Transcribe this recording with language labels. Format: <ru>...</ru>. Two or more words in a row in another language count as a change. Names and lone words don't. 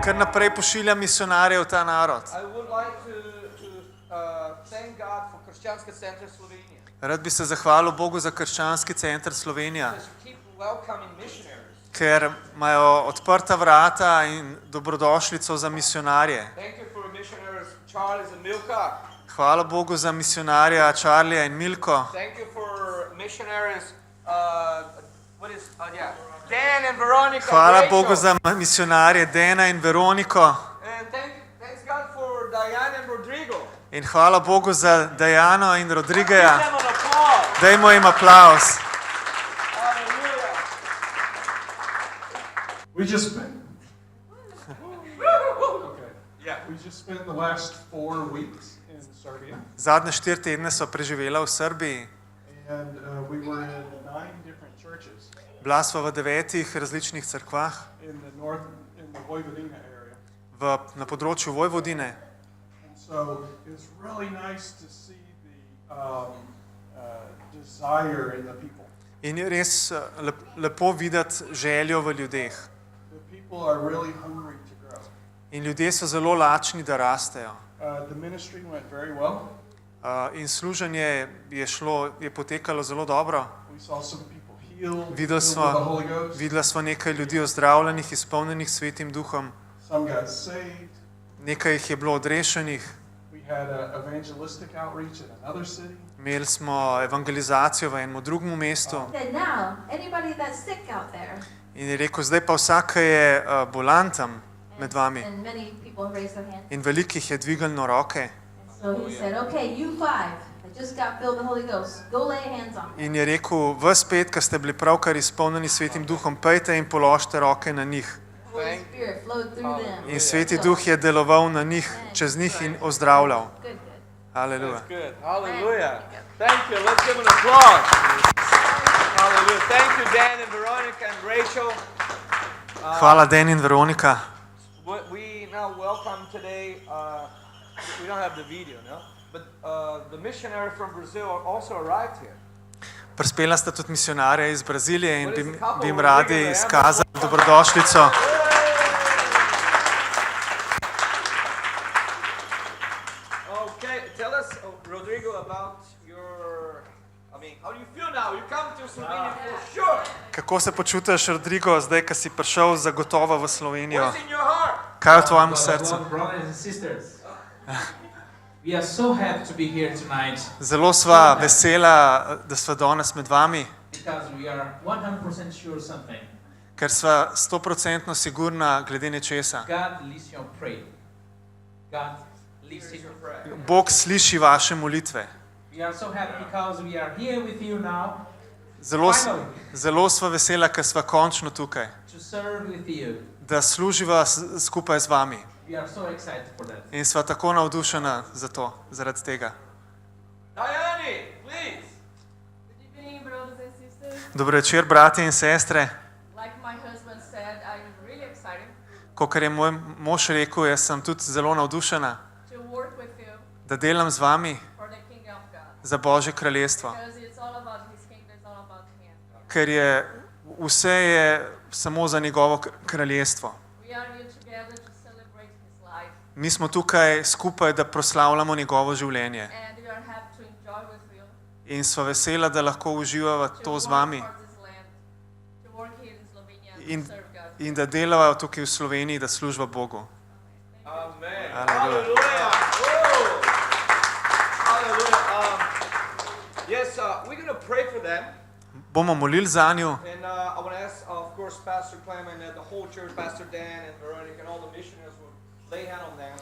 <sl>naprej pošilja misionarje v ta narod.</sl> <en>I would like to thank God for Kršćanski centar Slovenija.</en> <sl>Rad bi se zahvalil Bogu za Krščanski center Slovenija,</sl> <en>Because keep welcoming missionaries.</en> <sl>ker imajo odprta vrata in dobrodošlico za misionarje.</sl> <en>Thank you for missionaries Charles and Milka.</en> <sl>Hvala Bogu za misionarja Charlija in Milko.</sl> <en>Thank you for missionaries Dan and Veronica.</en> <sl>Hvala Rachel. Bogu za misionarje Dena in Veroniko.</sl> <en>And thanks God for Diane and Rodrigo.</en> <sl>In hvala Bogu za Dajano in Rodrigeja.</sl> <en>Give them an applause.</en> <sl>Dajmo jim aplauz.</sl> <en>Hallelujah. We just spent. Okay. Yeah. We just spent the last 4 weeks in Serbia,</en> <sl>Zadnje 4 tedne so preživela v Srbiji.</sl> <en>and we were in 9 different churches</en> <sl>Bila sva v 9 različnih cerkvah</sl> <en>in the Vojvodina area.</en> <sl>na področju Vojvodine.</sl> <en>And so it's really nice to see the desire in the people.</en> <sl>In je res lepo videti željo v ljudeh.</sl> <en>The people are really hungry to grow.</en> <sl>In ljudje so zelo lačni, da rastejo.</sl> <en>The ministry went very well.</en> <sl>In služenje je potekalo zelo dobro.</sl> <en>We saw some people healed,</en> <sl>Videla</sl> <en>filled with the Holy Ghost.</en> <sl>videla sva nekaj ljudi ozdravljenih, izpolnjenih s Svetim Duhom.</sl> <en>Some got saved.</en> <sl>Nekaj jih je bilo odrešenih.</sl> <en>We had an evangelistic outreach in another city.</en> <sl>Imeli smo evangelizacijo v enem drugem mestu.</sl> <en>Said now, anybody that's sick out there,</en> <sl>In je rekel, zdaj pa vsak je bolan tam med vami.</sl> <en>and many people raised their hands.</en> <sl>In velikih je dvignilo roke.</sl> <en>So he said, okay, you 5 that just got filled with the Holy Ghost, go lay hands on them.</en> <sl>In je rekel, vas 5, ki ste bili pravkar izpolnjeni s Svetim Duhom, pejte in položite roke na njih.</sl> <en>Holy Spirit flowed through them.</en> <sl>In Sveti Duh je deloval na njih, čez njih in ozdravljal.</sl> <en>Good.</en> <sl>Aleluja.</sl> <en>That's good. Hallelujah. Thank you. Let's give an applause. Hallelujah. Thank you, Dan and Veronica and Rachel.</en> <sl>Hvala, Den in Veronika.</sl> <en>We now welcome today, we don't have the video, no? But the missionary from Brazil also arrived here.</en> <sl>Prispela sta tudi misionarja iz Brazilije in bi jim radi izkazali dobrodošlico.</sl> <en>Okay, tell us, Rodrigo, about how do you feel now? You come to Slovenia for sure.</en> <sl>Kako se počutiš, Rodrigo, zdaj, ko si prišel zagotovo v Slovenijo?</sl> <en>What's in your heart?</en> <sl>Kaj je v tvojem srcu?</sl> <en>Brothers and sisters, we are so happy to be here tonight</en> <sl>Zelo sva vesela, da sva danes med vami,</sl> <en>because we are 100% sure something.</en> <sl>ker sva 100% sigurna glede nečesa.</sl> <en>God listens your prayer. God listens your prayer.</en> <sl>Bog sliši vaše molitve.</sl> <en>We are so happy because we are here with you now</en> <sl>Zelo sva vesela, ker sva končno tukaj,</sl> <en>to serve with you.</en> <sl>da služiva skupaj z vami.</sl> <en>We are so excited for that.</en> <sl>In sva tako navdušena za to, zaradi tega.</sl> <en>Diane, please. Good evening, brothers and sisters.</en> <sl>Dobro večer, bratje in sestre.</sl> <en>Like my husband said, I'm really excited</en> <sl>Kakor je moj mož rekel, jaz sem tudi zelo navdušena,</sl> <en>to work with you</en> <sl>da delam z vami</sl> <en>for the kingdom of God.</en> <sl>za Božje kraljestvo.</sl> <en>Because it's all about His kingdom, it's all about Him.</en> <sl>Ker vse je samo za njegovo kraljestvo.</sl> <en>We are here together to celebrate His life,</en> <sl>Mi smo tukaj skupaj, da proslavljamo njegovo življenje.</sl> <en>and we are happy to enjoy with you,</en> <sl>In sva vesela, da lahko uživava</sl> <en>to</en> <sl>to z</sl> <en>work</en> <sl>vami</sl> <en>for this land, to work here in Slovenia and</en> <sl>in,</sl> <en>to serve God.</en> <sl>in da delava tukaj v Sloveniji, da služba Bogu.</sl> <en>Amen. Hallelujah. Hallelujah. Whoa. Hallelujah. Yes, we're going to pray for them.</en> <sl>Bomo molili za njo</sl> <en>And I want to ask, of course, Pastor Clem and the whole church, Pastor Dan and Veronica and all the missionaries will lay hand on them.</en>